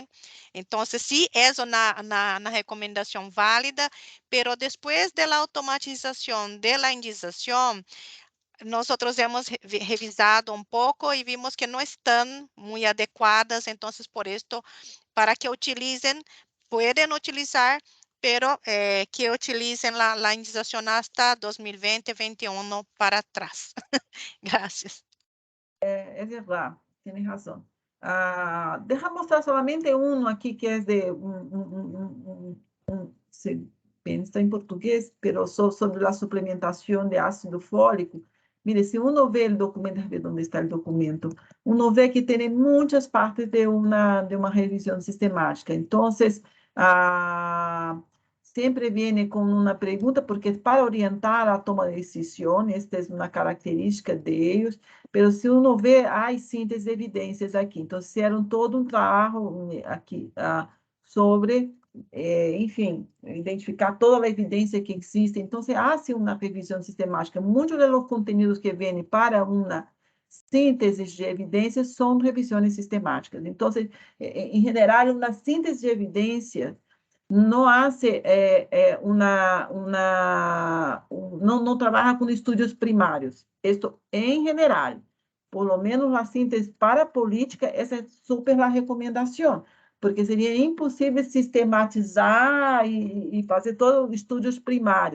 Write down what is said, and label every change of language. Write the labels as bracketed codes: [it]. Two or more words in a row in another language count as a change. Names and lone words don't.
[es] Entonces, sí, es una recomendación válida, pero después de la automatización de la indización, nosotros hemos revisado un poco y vimos que no están muy adecuadas, entonces por esto, para que utilicen, pueden utilizar, pero que utilicen la indización hasta 2020, 2021 para atrás. Gracias. [pt] É verdade, tem razão. Deixa eu mostrar somente um aqui, que é de se bem, está em português, mas sobre a suplementação de ácido fólico. Mire, se uno vê o documento, ver onde está o documento, uno vê que tem muitas partes de uma revisão sistemática. Então, sempre vem com uma pergunta, porque para orientar a toma de decisão, esta é uma característica deles, mas se uno vê, há síntese de evidências aqui. Então, fizeram todo um trabalho aqui sobre, enfim, identificar toda a evidência que existe. Então, se há uma revisão sistemática, muitos dos conteúdos que vêm para uma sínteses de evidências [es] son revisiones sistemáticas. Entonces, en general, una síntesis de evidencia no hace no trabaja con estudios primarios. Esto en general, por lo menos la síntesis para política, esa es súper la recomendación, porque sería imposible sistematizar y hacer todos los estudios primarios.